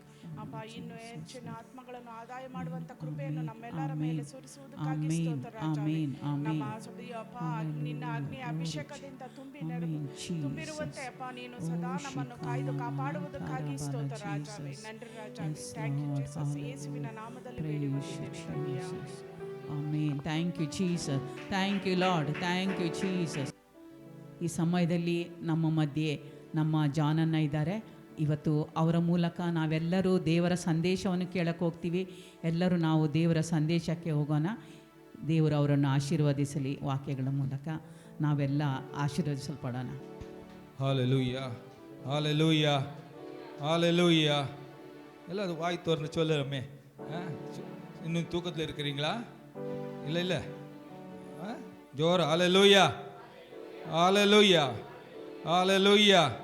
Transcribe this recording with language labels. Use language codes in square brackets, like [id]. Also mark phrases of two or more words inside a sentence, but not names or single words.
[kn] ಅಪ್ಪ, ಇನ್ನು ಹೆಚ್ಚಿನ ಆತ್ಮಗಳನ್ನು ಆದಾಯ ಮಾಡುವಂಥ ಕೃಪೆಯನ್ನು ನಮ್ಮೆಲ್ಲರ ಮೇಲೆ ಸುರಿಸುವುದಕ್ಕಾಗಿ ಸ್ತೋತ್ರ ರಾಜವೇ. ನಮ್ಮ ಸಭೆಯ ಅಪ್ಪ, ನಿನ್ನ ಅಗ್ನಿ ಅಭಿಷೇಕದಿಂದ ತುಂಬಿರುವಂತೆ ಅಪ್ಪ, ನೀನು ಸದಾ ನಮ್ಮನ್ನು ಕಾಯ್ದು ಕಾಪಾಡುವುದಕ್ಕಾಗಿ ಸ್ತೋತ್ರ ರಾಜವೇ. [ta] நன்றி ராஜாவே. [en] thank you Jesus. [kn] ಯೇಸುವಿನ ನಾಮದಲ್ಲಿ ಬೇಡಿ ಬಂದಿದ್ದೇವೆ. ಆಮೆನ್. [en] Thank you Jesus. Thank you Lord. Thank you Jesus. [kn] ಈ ಸಮಯದಲ್ಲಿ ನಮ್ಮ ಮಧ್ಯೆ ನಮ್ಮ ಜಾನನ್ನ ಇದ್ದಾರೆ. ಇವತ್ತು ಅವರ ಮೂಲಕ ನಾವೆಲ್ಲರೂ ದೇವರ ಸಂದೇಶವನ್ನು ಕೇಳಕ್ಕೆ ಹೋಗ್ತೀವಿ. ಎಲ್ಲರೂ ನಾವು ದೇವರ ಸಂದೇಶಕ್ಕೆ ಹೋಗೋಣ. ದೇವರು ಅವರನ್ನು ಆಶೀರ್ವದಿಸಲಿ. ವಾಕ್ಯಗಳ ಮೂಲಕ ನಾವೆಲ್ಲ ಆಶೀರ್ವದಿಸಲ್ಪಡೋಣ. [ta] ஹல்லேலூயா, ஹல்லேலூயா, ஹல்லேலூயா. எல்லாரும் வாய் திறந்து சொல்லுறமே. இன்னும் தூக்கத்தில் இருக்கிறீங்களா? இல்லை ஜோர். ஹல்லேலூயா, ஹல்லேலூயா, ஹல்லேலூயா.